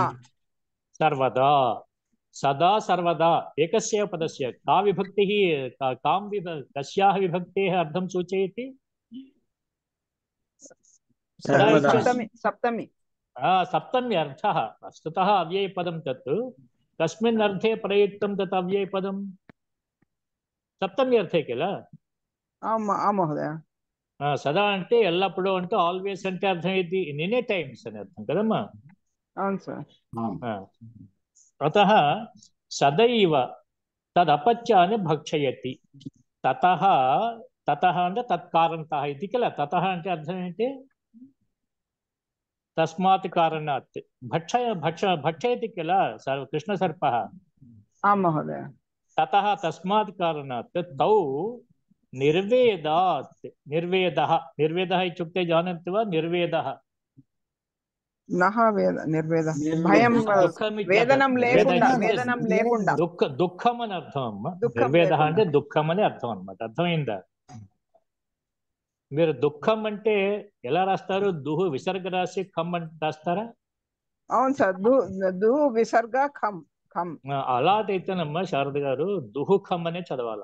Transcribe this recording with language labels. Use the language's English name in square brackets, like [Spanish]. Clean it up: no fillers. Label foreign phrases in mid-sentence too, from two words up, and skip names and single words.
[Sanskrit] सर्वदा सदा सर्वदा एकस्य पदस्य का विभक्तिः कस्याः विभक्तेः अर्थं सूचयति सदा इत्यस्य सप्तमी सप्तमी अर्थः वस्तुतः अव्ययपदं तत् कस्मिन् अर्थे प्रयुक्तं तत् अव्ययपदं सप्तमी अर्थे किल महोदय [Telugu] సదా అంటే ఎల్లప్పుడూ అంటే ఆల్వేస్ అంటే అర్థం ఏంటి [English] in any times [Telugu] అని అర్థం కదమ్మా అవును సార్ [Sanskrit] అతః సదైవ తదపత్యాన్ని భక్షయతి తతః తతః అంటే తత్కారణతః ఇది కిల తతః [Telugu] అంటే అర్థం ఏంటి [Sanskrit] తస్మాత్ కారణాత్ భక్షయతి కిల కృష్ణ సర్పః మహోదయ తతః తస్మాత్ కారణాత్ తౌ निर्वेदात् निर्वेदः इत्युक्ते जानन्ति वा निर्वेदः नः निर्वेदः भयं वेदनं लेकुंडा [Telugu] దుఃఖం అని అర్థం అమ్మ నిర్వేదः అంటే దుఃఖం అని అర్థం అన్నమాట అర్థమైందా మీరు దుఃఖం అంటే ఎలా రాస్తారు దుహు విసర్గ రాసి ఖమ్ అని రాస్తారా అవును సార్ దు విసర్గ ఖమ్ ఖమ్ అలాగైతేనమ్మా శారద గారు దుహుఖం అనే చదవాలి